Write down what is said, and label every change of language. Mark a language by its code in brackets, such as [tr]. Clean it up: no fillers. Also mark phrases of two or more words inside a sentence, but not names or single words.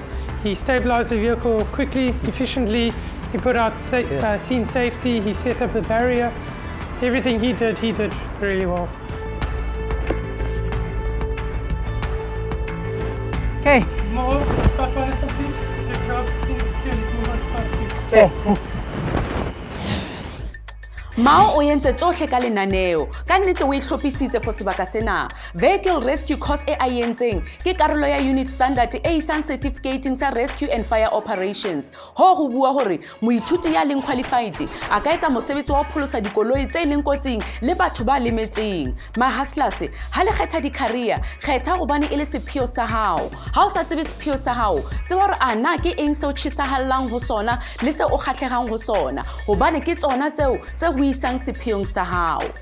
[en] He stabilized the vehicle quickly, efficiently. He put out scene safety, he set up the barrier. Everything he did really well. Okay. More task one is complete. Good job. Let's move on to task two. Okay, thanks. [st] Mao o entse tsohle ka lenaneo ka nnete o itlhophisitse for sebaka sena. [en] Vehicle rescue course [st] e a entseng ke karolo ya [en] unit standard [st] e isang certificating sa [en] rescue and fire operations. [st] Ho go bua hore moithuti ya leng qualified a ka etsa mosebetsi wa ho pholosa dikoloi tse leng kotsing le batho ba lemetseng. Mahaslas ha le kgetha di-career kgetha hobane e le sepheo sa hao. Ha o sa tsebe sepheo sa hao tseba hore ana ke eng se o tjhisahallang ho sona le se o kgatlehang ho sona hobane ke tsona tseo tse ho isang sepheong sa hao.